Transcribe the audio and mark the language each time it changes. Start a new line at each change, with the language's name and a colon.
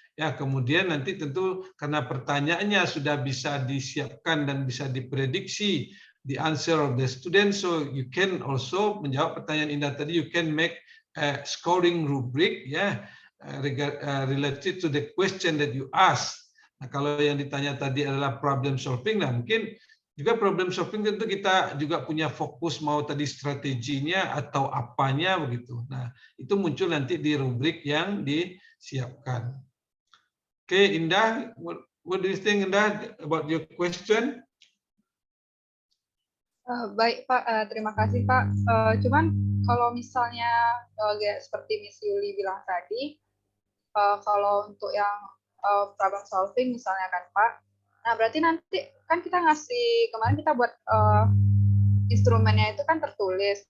Indonesian: ya, kemudian nanti tentu karena pertanyaannya sudah bisa disiapkan dan bisa diprediksi
English: the answer of the student, so you can also
Indonesian: menjawab pertanyaan Indah tadi,
English: you can make a scoring rubric ya, related to the question that you ask.
Indonesian: Nah, kalau yang ditanya tadi adalah problem solving, nah mungkin juga problem solving tentu kita juga punya fokus mau tadi strateginya atau apanya begitu. Nah, itu muncul nanti di rubrik yang disiapkan.
English: Oke, Indah, what do you think, Indah, about your question?
Indonesian: Baik Pak, terima kasih Pak. Cuman kalau misalnya seperti Miss Yuli bilang tadi, kalau untuk yang problem solving misalnya kan Pak, nah berarti nanti kan kita kemarin kita buat instrumennya itu kan tertulis.